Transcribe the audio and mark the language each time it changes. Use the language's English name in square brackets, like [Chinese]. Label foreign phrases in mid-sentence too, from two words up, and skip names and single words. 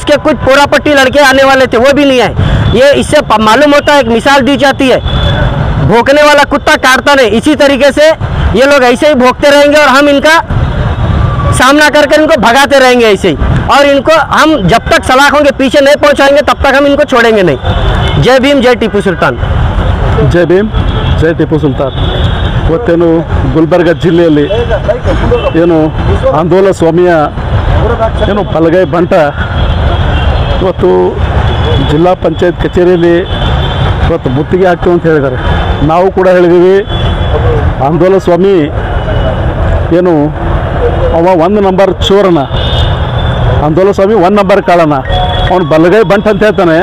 [Hindi] उसके कुछ पोरापट्टी लड़के आने वाले थे, वो भी नहीं आए। ये इससे मालूम होता है, एक मिसाल दी जाती है, भौंकने वाला कुत्ता काटता नहीं। इसी तरीके से ये लोग ऐसे ही भौंकते रहेंगे और हम इनका सामना करके इनको भगाते रहेंगे ऐसे ही। और इनको हम जब तक सलाखों के पीछे नहीं पहुंचाएंगे तब तक हम इनको छोड़ेंगे नहीं। जय भीम, जय टीपू सुल्तान। जय भीम, जय टीपू सुಲ್ತಾನ್। [Kannada] ಇವತ್ತೇನು ಗುಲ್ಬರ್ಗ ಜಿಲ್ಲೆಯಲ್ಲಿ ಏನು ಆಂದೋಲ ಸ್ವಾಮಿಯ ಏನು ಬಲಗೈ ಬಂಟ ಇವತ್ತು ಜಿಲ್ಲಾ ಪಂಚಾಯತ್ ಕಚೇರಿಯಲ್ಲಿ ಇವತ್ತು ಮುತ್ತಿಗೆ ಹಾಕ್ತೀವಿ ಅಂತ ಹೇಳಿದ್ದಾರೆ। ನಾವು ಕೂಡ ಹೇಳಿದ್ದೀವಿ, ಆಂದೋಲ ಸ್ವಾಮಿ ಏನು ಅವ 1 ನಂಬರ್ ಚೋರನ, ಆಂದೋಲ ಸ್ವಾಮಿ 1 ನಂಬರ್ ಕಾಳನ, ಅವನು ಬಲಗೈ ಬಂಟ ಅಂತ ಹೇಳ್ತಾನೆ।